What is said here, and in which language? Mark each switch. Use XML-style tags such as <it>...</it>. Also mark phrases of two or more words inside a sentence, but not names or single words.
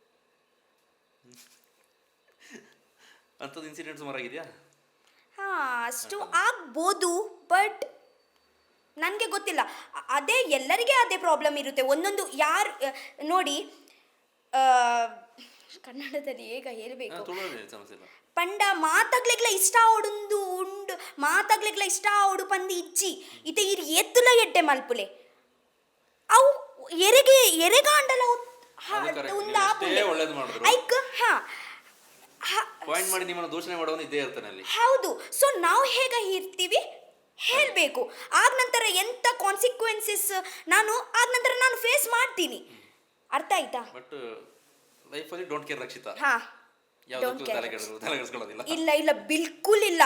<kn>ಅಂಥದ್ದು ಇನ್ಸಿಡೆಂಟ್ ಸುಮಾರಾಗಿದೆಯಾ? ಹಾಂ, ಅಷ್ಟು ಆಗ್ಬೋದು, ಬಟ್ ನನಗೆ ಗೊತ್ತಿಲ್ಲ. ಅದೇ ಎಲ್ಲರಿಗೆ ಅದೇ ಪ್ರಾಬ್ಲಮ್ ಇರುತ್ತೆ. ಒಂದೊಂದು ಯಾರು ನೋಡಿ, ಕನ್ನಡದಲ್ಲಿ ಹೇಗ ಹೇಳಬೇಕು,</kn> <tcy>ಪಂಡ ಮಾತಾಗ್ಲಿಕ್ಲ ಇಷ್ಟ ಆವೊಂದು ಉಂಡು, ಮಾತಾಗ್ಲಿಕ್ಲ ಇಷ್ಟ ಆವಡು ಪಂದು ಇಜ್ಜಿ ಇತ ಇರು ಎತ್ತುಲ ಎಡ್ಡೆ ಮಲ್ಪುಲೆ ಅವು ಎರೆಗಾಂಡಲ ಐಕ್.</tcy> <kn>ಪಾಯಿಂಟ್ ಮಾಡಿ ನಿಮ್ಮನ್ನು ದೂಷಣೆ ಮಾಡೋನು ಇದ್ದೇ ಇರ್ತಾನೆ ಅಲ್ಲಿ. ಹೌದು. ಸೊ ನಾವು ಹೇಗೆ ಇರ್ತೀವಿ ಹೇಳಬೇಕು. ಆಗ ನಂತರ ಎಂತ ಕಾನ್ಸಿಕ್ವೆನ್ಸಸ್ ನಾನು ಫೇಸ್ ಮಾಡ್ತೀನಿ. ಅರ್ಥ ಆಯ್ತಾ? ಬಟ್ ಲೈಫಲ್ಲಿ</kn> <en>don't care</en> <kn>ರಕ್ಷಿತಾ. ಹಾ, ಇಲ್ಲ ಬಿಲ್ಕುಲ್ ಇಲ್ಲ.</kn>